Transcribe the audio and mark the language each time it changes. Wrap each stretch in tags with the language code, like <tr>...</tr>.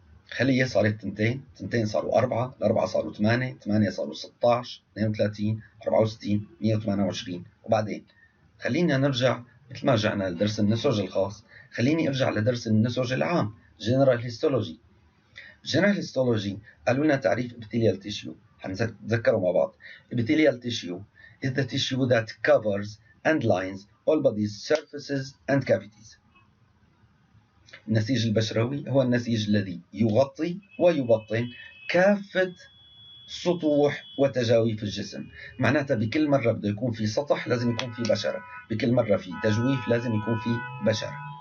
<ar>خلية صارت تنتين صاروا 4، الأربعة صاروا 8، 8 صاروا 16، 32، 64، 128. وبعدين خلينا نرجع مثل ما رجعنا لدرس النسج الخاص، خليني ارجع لدرس النسج العام، General Histology. General Histology قالوا لنا تعريف epithelial tissue، هنتذكروا مع بعض.</ar> <en>Epithelial tissue is the tissue that covers and lines all body's surfaces and cavities.</en> <ar>النسيج البشروي هو النسيج الذي يغطي ويبطن كافة سطوح وتجاويف الجسم. معناتها بكل مرة بده يكون في سطح لازم يكون في بشرة، بكل مرة في تجويف لازم يكون في بشرة.</ar>